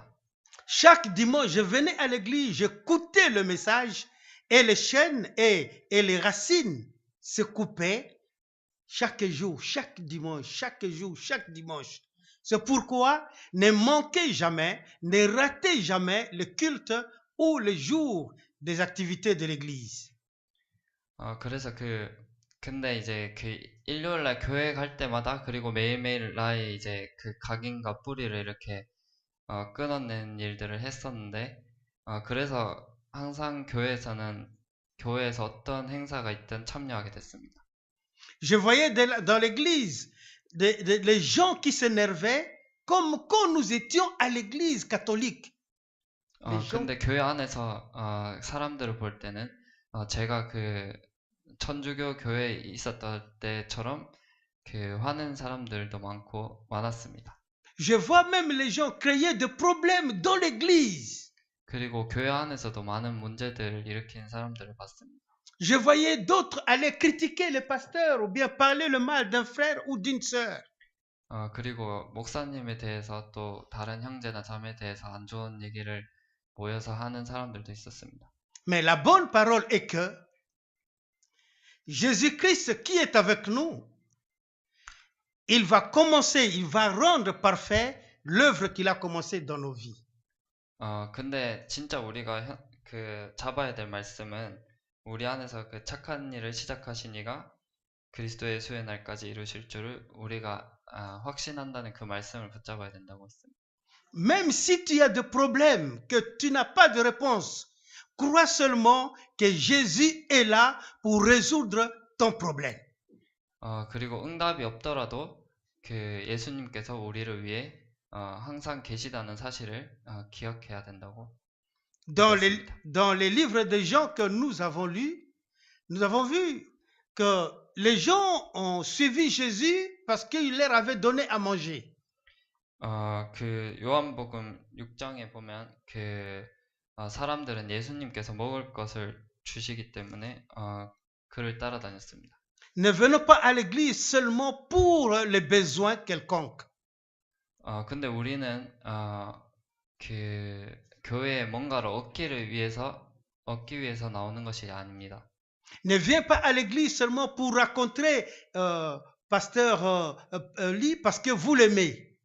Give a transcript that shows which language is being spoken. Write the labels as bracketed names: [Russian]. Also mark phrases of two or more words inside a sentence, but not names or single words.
[French] Chaque dimanche, je venais à l'église, j'écoutais le message et les chaînes et les racines se coupaient chaque jour, chaque dimanche, chaque jour, chaque dimanche. C'est pourquoi ne manquez jamais, ne ratez jamais le culte ou le jour des activités de l'église. [Korean] 그래서 근데 이제 일요일 날 교회 갈 때마다 그리고 매일매일 나의 이제 각인과 뿌리를 이렇게 끊어낸 일들을 했었는데 그래서 항상 교회에서 어떤 행사가 있든 참여하게 됐습니다. [French] Je voyais dans l'église les gens qui s'énervaient comme quand nous étions à l'église catholique. [Korean] 근데 교회 안에서 사람들을 볼 때는 제가 천주교 교회에 있었던 때처럼 화낸 사람들도 많았습니다. [French] Je vois même les gens créer des problèmes dans l'église. [Korean] 그리고 교회 안에서도 많은 문제들을 일으키는 사람들을 봤습니다. [French] Je voyais d'autres aller critiquer les pasteurs ou bien parler le mal d'un frère ou d'une sœur. [Korean] 그리고 목사님에 대해서 또 다른 형제나 자매에 대해서 안 좋은 얘기를 모여서 하는 사람들도 있었습니다. [French] Mais la bonne parole est que Jésus-Christ qui est avec nous, il va rendre parfait l'œuvre qu'il a commencée dans nos vies. [Korean] 근데 진짜 우리가 잡아야 될 말씀은 우리 안에서 착한 일을 시작하시니가 그리스도의 예수의 날까지 이루실 줄을 우리가 확신한다는 그 말씀을 붙잡아야 된다고 했습니다. [French] Même si tu as des problèmes, que tu n'as pas de réponse, crois seulement que Jésus est là pour résoudre ton problème. [Korean] 그리고 응답이 없더라도 예수님께서 우리를 위해 항상 계시다는 사실을 기억해야 된다고. [French] Dans les livres de Jean que nous avons lus, nous avons vu que les gens ont suivi Jésus parce qu'il leur avait donné à manger. [Korean] 요한복음 6장에 보면 사람들은 예수님께서 먹을 것을 주시기 때문에 그를 따라다녔습니다. [French] Ne venons pas à l'église seulement pour les besoins quelconques. [Korean] 근데 우리는 교회에 뭔가를 얻기 위해서 나오는 것이 아닙니다. [French] Ne viens pas à l'église seulement pour rencontrer pasteur Lee parce que vous l'aimez.